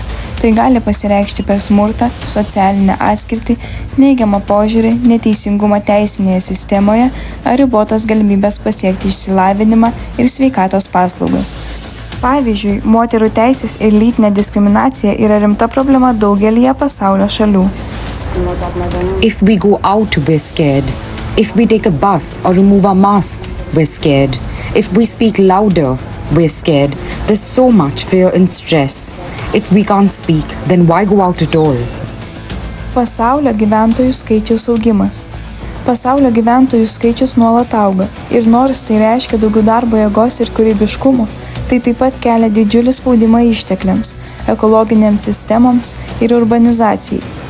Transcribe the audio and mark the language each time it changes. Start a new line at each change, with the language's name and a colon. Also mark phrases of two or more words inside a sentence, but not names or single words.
Lithuanian: Tai gali pasireikšti per smurtą, socialinę atskirtį, neigiamą požiūrį, neteisingumą teisinėje sistemoje ar ribotas galimybės pasiekti išsilavinimą ir sveikatos paslaugas. Pavyzdžiui, moterų teisės ir lytinė diskriminacija yra rimta problema daugelyje pasaulio šalių.
English: If we go out, we're scared. If we take a bus or remove our masks, we're scared. If we speak louder, we're scared. There's so much fear and stress. If we can't speak, then why go out at all?
Lithuanian: Pasaulio gyventojų skaičiaus augimas. Pasaulio gyventojų skaičius nuolat auga ir nors tai reiškia daugiau darbo jėgos ir kūrybiškumo, tai taip pat kelia didžiulį spaudimą ištekliams, ekologinėms sistemoms ir urbanizacijai.